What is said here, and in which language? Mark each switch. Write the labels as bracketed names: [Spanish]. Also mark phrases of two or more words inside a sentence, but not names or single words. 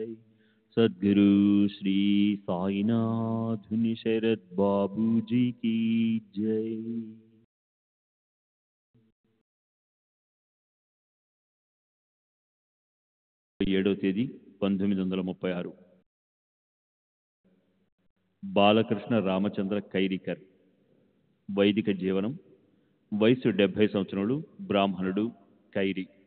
[Hindi] सद्गुरु श्री साईनाथ शरद बाबू जी की जय। [Telugu] 7వ తేదీ 1936 బాలకృష్ణ రామచంద్ర కైరికర్. వైదిక జీవనం. వయసు 70 సంవత్సరములు. బ్రాహ్మణుడు. కైరి.